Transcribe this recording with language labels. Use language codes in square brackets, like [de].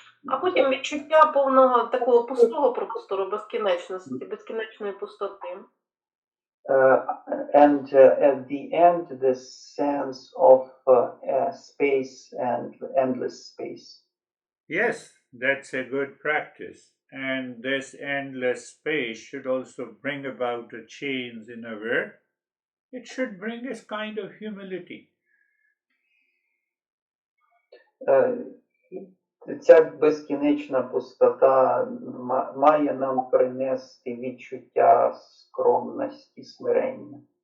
[uk] А потім відчуття повного такого пустого простору, безкінечності, безкінечної пустоти. [en] And at the end, this sense of space and endless space. Yes, that's a good practice. And this endless space should also bring about a change in our. It should bring us kind of humility. [uk] Ця безкінечна пустота має нам принести відчуття скромності, смирення.